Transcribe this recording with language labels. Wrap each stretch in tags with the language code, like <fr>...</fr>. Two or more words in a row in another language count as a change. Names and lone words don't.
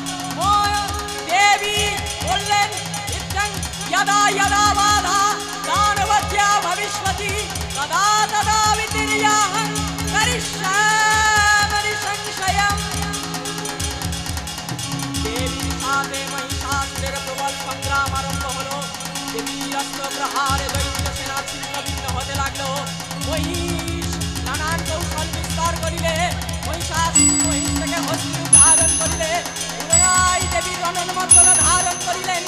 <bn>দেবী বললেন</bn> <sa>यदा यदा बाधा दानवत्या भविष्यति तदा तदा वितिर्याहं करिष्यामि संशयम्।</sa> <bn>देवीর সাথে মহিষাসুরের প্রবল সংগ্রাম আরম্ভ হলো। দেবীর অস্ত্র প্রহারে দৈত্য সেনা ছিন্ন ভিন্ন হতে লাগলো। মহিষ নানান কৌশল বিস্তার করিলে মহিষ থেকে হস্তি ধারণ করিলে পুনরায় দেবীর রণন্মত্তল ধারণ করিলেন।</bn>